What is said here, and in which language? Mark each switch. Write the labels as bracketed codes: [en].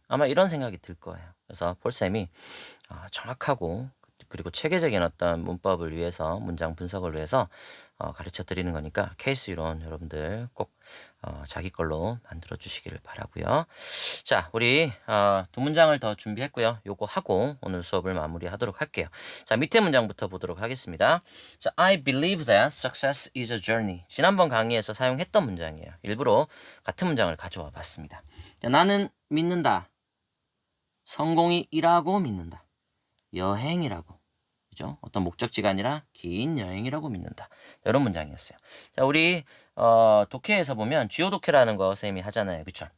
[ko] 아마 이런 생각이 들 거예요. 그래서 폴쌤이 정확하고 그리고 체계적인 어떤 문법을 위해서 문장 분석을 위해서 가르쳐 드리는 거니까 케이스 이론 여러분들 꼭 자기 걸로 만들어 주시기를 바라고요. 자, 우리 2문장을 더 준비했고요. 요거 하고 오늘 수업을 마무리하도록 할게요. 자, 밑에 문장부터 보도록 하겠습니다. [en] 자, I believe that success is a journey. [ko] 지난번 강의에서 사용했던 문장이에요. 일부러 같은 문장을 가져와 봤습니다. 자, 나는 믿는다. 성공이 이라고 믿는다. 여행이라고. 그죠? 어떤 목적지가 아니라 긴 여행이라고 믿는다. 이런 문장이었어요. 자, 우리 독해에서 보면 주요 독해라는 거 선생님이 하잖아요. 그쵸?